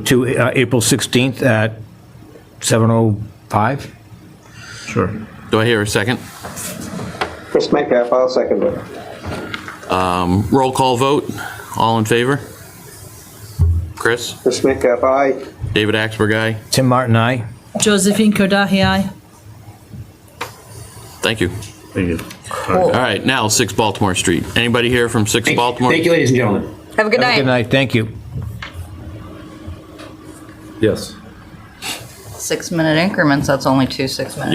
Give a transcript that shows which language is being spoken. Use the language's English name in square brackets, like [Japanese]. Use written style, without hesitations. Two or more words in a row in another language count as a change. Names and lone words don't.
[English] to April 16th at 7:05. Sure. do I hear a second? Chris Metcalf, I'll second it. Roll call vote. All in favor? Chris? Chris Metcalf, aye. David Axberg, aye. Tim Martin, aye. Josephine Kordahi, aye. Thank you. Thank you. All right, now 6 Baltimore Street. Anybody here from 6 Baltimore? Thank you, ladies and gentlemen. Have a good Have a good night. night, thank you. Yes. 6-minute increments, that's only 2 6-minute